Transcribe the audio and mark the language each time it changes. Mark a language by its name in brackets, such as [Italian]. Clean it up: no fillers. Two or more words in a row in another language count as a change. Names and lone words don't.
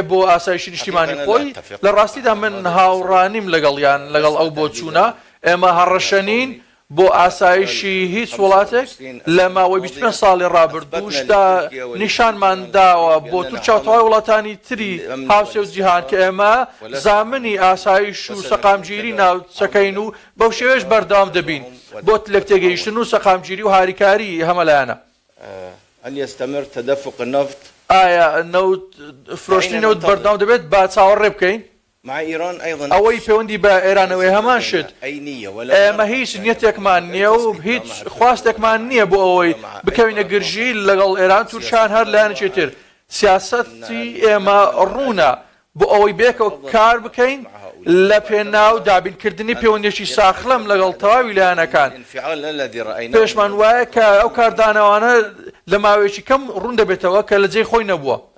[Central Kurdish] بۆ ئاسایشی نیشتیمانی خۆی لە ڕاستیدا من هاوڕانیم لەگەڵیان لەگەڵ ئەو بۆ چوونە ئێمە هەڕەشەنین بۆ ئاسایشی هیچ وڵاتێک لە ماوەی 25 ساڵی ڕابردووشدا نیشانمان داوە بۆ تورکیا و تەواوی وڵاتانی تری هاوسێ و جیهان کە ئێمە زامنی ئاسایش و سەقامگیری ناوچەکەین و بەو شێوەیەش بەردەوام دەبین بۆ لە تێگەیشتن و سەقامگیری و هاریکاری هەمەلایەنە. [Arabic] هل يستمر تدفق النفط؟ [Central Kurdish] ئایا نەوت فرۆشتنی نەوت بەردەوام دەبێت با چاوەڕێ بکەین؟ [Arabic] مع إيران أيضا [Central Kurdish] ئەوەی پەیوەندی بە ئێرانەوەی هەمان شت ئێمە هیچ نیەتێکمان نییە و هیچ خواستێکمان نییە بۆ ئەوەی بکەوینە گرژی لەگەڵ ئێران تورکیان هەر لایەنێکی تر سیاسەتی ئێمە ڕوونە بۆ ئەوەی بێکەوە کار بکەین لە پێناو دابینکردنی پەیوەندیێکی ساخلەم لەگەڵ تەواوی لایەنەکان پێشمان وایە کە ئەو کاردانەوانە لە ماوەیەکی کەم ڕوون دەبێتەوە کە لە جێی خۆی نەبووە.